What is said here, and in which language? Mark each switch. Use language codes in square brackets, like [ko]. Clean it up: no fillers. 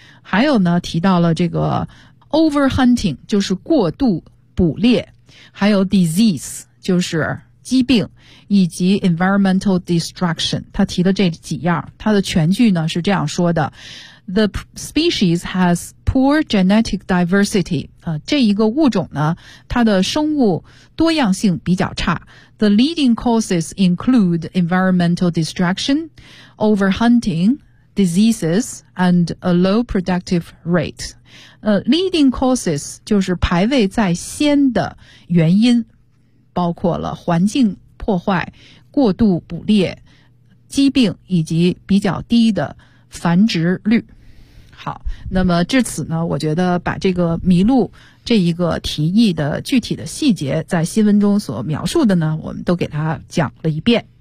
[zh] 还有呢提到了这个 overhunting 就是过度捕猎，还有 disease 就是疾病，以及 environmental destruction， 他提的这几样，他的全句呢是这样说的 ： [en] The species has poor genetic diversity。 [zh] 这一个物种呢，它的生物多样性比较差。 [en] The leading causes include environmental destruction, overhunting, diseases, and a low productive rate。 [zh] Leading causes 就是排位在先的原因。包括了环境破坏、过度捕猎、疾病以及比较低的繁殖率。好，那么至此呢，我觉得把这个麋鹿这一个提议的具体的细节在新闻中所描述的呢，我们都给它讲了一遍。